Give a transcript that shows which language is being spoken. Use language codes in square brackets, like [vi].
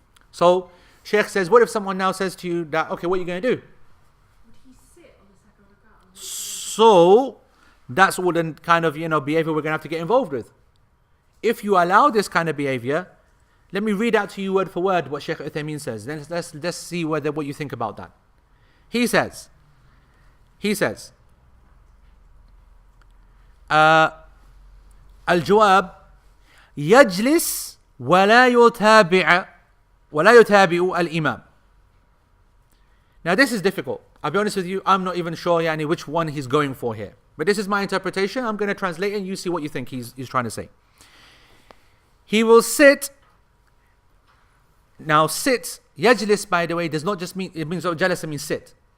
[en] So, Shaykh says, what if someone now says to you that, okay, what are you going to do? Would he sit on the second rak'ah and wait? So, that's all the kind of, behavior we're going to have to get involved with. If you allow this kind of behavior, let me read out to you word for word what Shaykh Uthaymeen says. Then let's see what you think about that. He says, [ar] الجواب يجلس ولا يتابع الإمام. [en] Now this is difficult. I'll be honest with you, I'm not even sure which one he's going for here. But this is my interpretation. I'm going to translate it and you see what you think he's trying to say. He will sit. Now sit, yajlis, by the way, does not just mean, it means jalasa means sit.